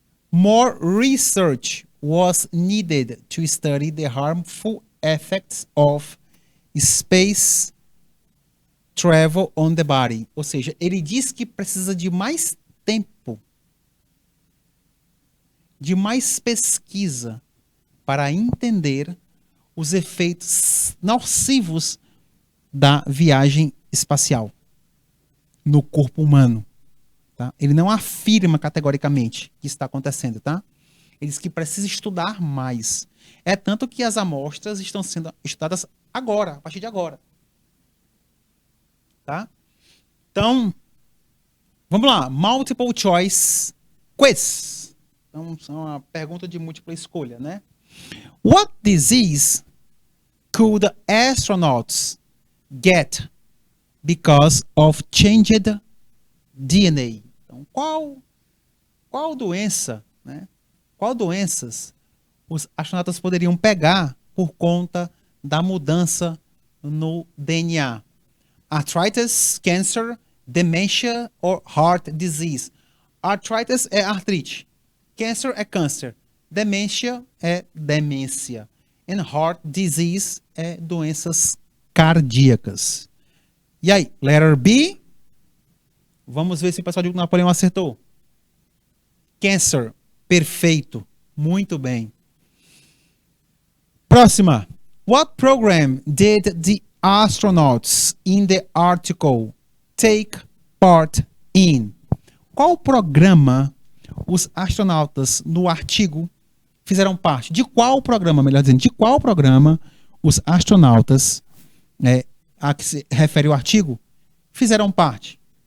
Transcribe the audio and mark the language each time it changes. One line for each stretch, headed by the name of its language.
English: More research was needed to study the harmful effects of space travel on the body.
Portuguese: Ou seja, ele diz que precisa de mais tempo, de mais pesquisa para entender os efeitos nocivos da viagem espacial no corpo humano. Tá? Ele não afirma categoricamente que está acontecendo, tá? Ele diz que precisa estudar mais. É tanto que as amostras estão sendo estudadas agora, a partir de agora. Tá? Então, vamos lá.
English: Multiple choice quiz.
Portuguese: Então, é uma pergunta de múltipla escolha, né?
English: What disease could astronauts get because of changed DNA?
Portuguese: Então, qual doença, né? Qual doenças os astronautas poderiam pegar por conta da mudança no DNA?
English: Arthritis, cancer, dementia or heart disease.
Portuguese: Arthritis é artrite. Cancer é câncer. Dementia é demência.
English: And heart disease
Portuguese: é doenças cardíacas. E aí,
English: letter B?
Portuguese: Vamos ver se o pessoal de Napoleão acertou. Cancer. Perfeito. Muito bem. Próxima.
English: What program did the astronauts in the article take part in?
Portuguese: Qual programa os astronautas no artigo fizeram parte? De qual programa, melhor dizendo, de qual programa os astronautas, a que se refere o artigo, fizeram parte?